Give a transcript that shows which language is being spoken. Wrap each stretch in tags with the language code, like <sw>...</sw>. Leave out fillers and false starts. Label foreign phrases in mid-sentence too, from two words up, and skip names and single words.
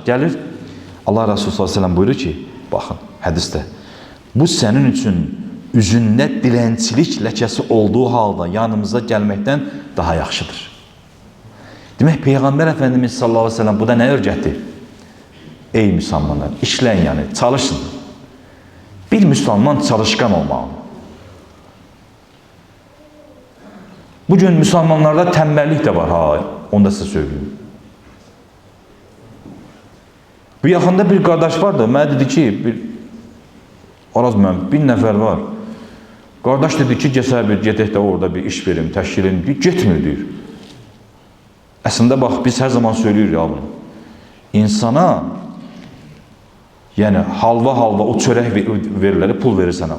<az>Gəlir, Allah Resulü</az> <ar>صلى الله عليه وسلم</ar> <az>buyurur ki, baxın, hədisdə, bu sənin üçün üzündə dilənçilik ləkəsi olduğu halda yanımıza gəlməkdən daha yaxşıdır. Demək, Peyğəmbər Əfəndimiz</az> <ar>صلى الله عليه وسلم</ar> <az>bu da nə öyrətdi? Ey müsəlmanlar, işləyin yəni, çalışın. Bir müsəlman çalışqan olmalı.</az> <tr>Bugün müsəlmanlarda tembellik de var, onu da size söyleyeyim.</tr> <az>Bu yaxında bir qardaş vardı, mənə dedi ki, bir nəfər var. Qardaş dedi ki, gedək də orada bir iş verim, təşkil edim, getmir deyir. Əslində bax, biz hər zaman</az> <tr>söylüyoruz ya</tr> <az>bunu. İnsana, yəni halva o çörək verirlər, pul verir sənə.</az>